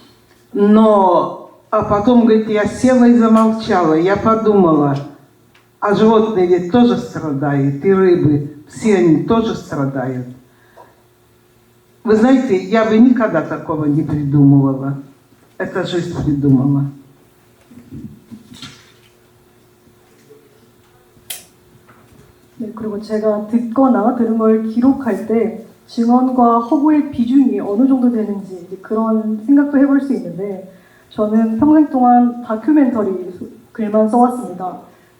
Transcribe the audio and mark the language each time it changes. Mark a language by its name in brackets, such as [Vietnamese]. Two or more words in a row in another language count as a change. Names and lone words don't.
[Russian] А потом, говорит, я села и замолчала. Я подумала, а животные ведь тоже страдают, и рыбы, все они тоже страдают. Вы знаете, я бы никогда такого не придумывала. Это жизнь придумала. [Korean] 네, 그리고 제가 듣거나 들은 걸 기록할 때 증언과 허구의 비중이 어느 정도 되는지 그런 생각도 해볼 수 있는데 저는 평생 동안 다큐멘터리 글만 써왔습니다.